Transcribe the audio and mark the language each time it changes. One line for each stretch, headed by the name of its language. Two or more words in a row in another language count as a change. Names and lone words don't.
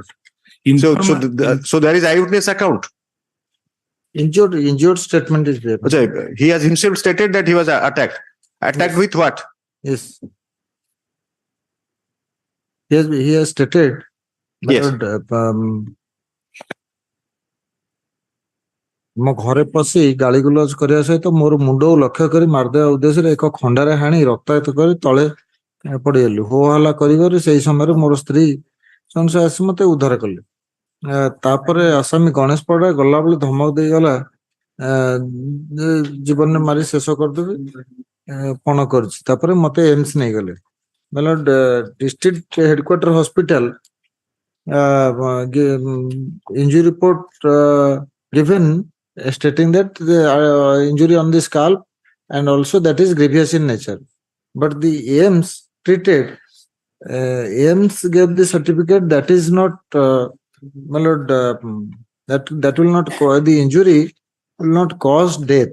English: So there is eyewitness account. Injured statement is there. Ajay, he has himself stated that he was attacked. Attacked with what? Yes. He has stated. Yes.
Odia: ମୋ ଘରେ ପଶି ଗାଳିଗୁଲଜ କରିବା ସହିତ ମୋର ମୁଣ୍ଡକୁ ଲକ୍ଷ୍ୟ କରି ମାରିଦେବା ଉଦ୍ଦେଶ୍ୟରେ ଏକ ଖଣ୍ଡାରେ ହାଣି ରକ୍ତାକ୍ତ କରି ତଳେ ପଡିଗଲି। ହୋ ହଲ୍ଲା କରିବାରୁ ସେଇ ସମୟରେ ମୋର ସ୍ତ୍ରୀ ସଂଶୟ ଆସି ମତେ ଉଦ୍ଧାର କଲେ। ତାପରେ ଆସାମୀ ଗଣେଶ ପଡା ଗଲାବେଳେ ଧମକ ଦେଇଗଲା ଜୀବନରେ ମାରି ଶେଷ କରିଦେବି ପଣ କରିଛି। ତାପରେ ମତେ ଏମ୍ସ ନେଇଗଲେ। ବେଲେ
English: district headquarter hospital injury report given stating that the injury on the scalp and also that is grievous in nature. But the AIMS treated, AIMS gave the certificate that is not, my lord, that will not cause the injury, will not cause death.